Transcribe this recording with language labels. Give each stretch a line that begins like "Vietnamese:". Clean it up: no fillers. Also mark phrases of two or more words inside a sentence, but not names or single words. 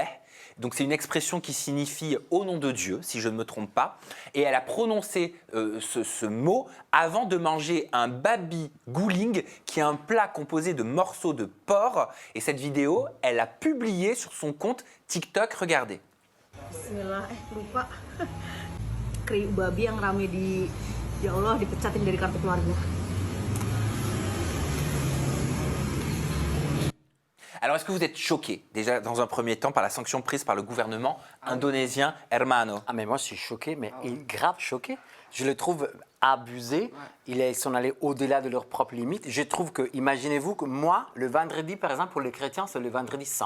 French: Donc c'est une expression qui signifie « au nom de Dieu », si je ne me trompe pas. Et elle a prononcé ce mot avant de manger un babi guling, qui est un plat composé de morceaux de porc. Et cette vidéo, elle l'a publiée sur son compte TikTok. Regardez.
Indonesian: Bismillah, lupa. Kriuk babi yang rame di... Ya Allah, dipecatin dari kartu keluarga.
French: Alors, est-ce que vous êtes choqué, déjà dans un premier temps, par la sanction prise par le gouvernement indonésien Hermano? Ah, mais moi, je suis choqué, mais grave choqué. Je le trouve abusé. Ils sont allés au-delà de leurs propres limites. Je trouve que, imaginez-vous que moi, le vendredi, par exemple, pour les chrétiens, c'est le vendredi saint.